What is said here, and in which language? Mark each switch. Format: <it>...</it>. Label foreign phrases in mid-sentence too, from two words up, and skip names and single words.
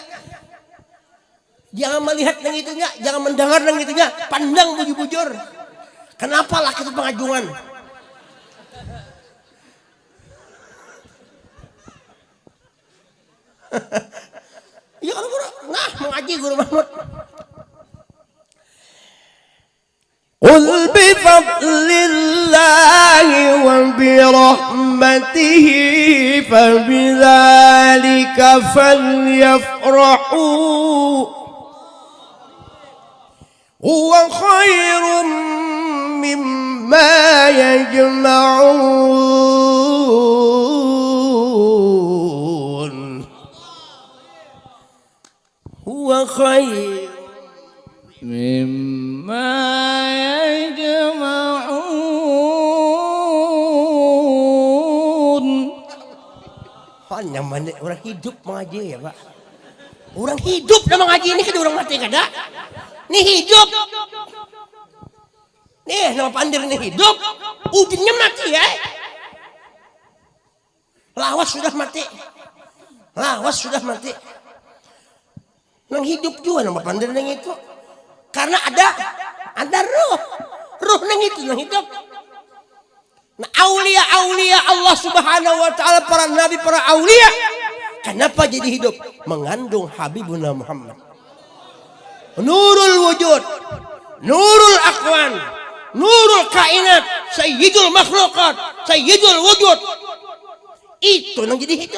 <bjn>Jangan melihat nang itunya, jangan mendengar nang itunya. Pandang bujur-bujur. Kenapa laki itu pengajungan? Ya kalau guru, nah mengaji Guru Mahmud.</bjn> <ar>قل بفضل الله وبرحمته فبذلك فليفرحوا هو خير مما يجمعون هو خير مما</ar> <bjn>hanya mana orang hidup mengaji ya Pak. Orang hidup dah mengaji ini kan orang mati kada. Ini hidup. Nih nama pandir ini hidup. Udinnya mati ya. Lawas sudah mati. Lawas sudah mati. Nang hidup juga nama pandir nang itu. Karena ada roh. Roh nang itu nang hidup. Nah,</bjn> <ar>أولياء الله سبحانه وتعالى,</ar> <bjn>para nabi, para aulia. Kenapa jadi hidup?</bjn> <ar>Mengandung حبيبنا محمد. نور الوجود، نور الأكوان، نور الكائنات، سيد المخلوقات، سيد الوجود.</ar> <bjn>Itu yang jadi hidup.</bjn>